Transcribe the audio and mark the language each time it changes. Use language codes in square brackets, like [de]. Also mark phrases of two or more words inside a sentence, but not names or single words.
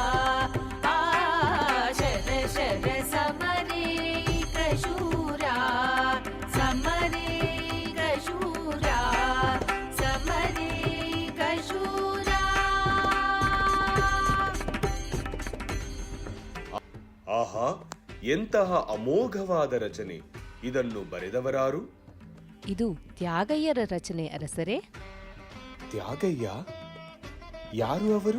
[te] శర శర సమరేక శూర సమరేక శూర సమరేక శూర [kn] ಆಹಾ, ಎಂತಹ ಅಮೋಘವಾದ ರಚನೆ! ಇದನ್ನು ಬರೆದವರಾರು? ಇದು ತ್ಯಾಗಯ್ಯರ ರಚನೆ ಅರಸರೇ. ತ್ಯಾಗಯ್ಯ? ಯಾರು ಅವರು?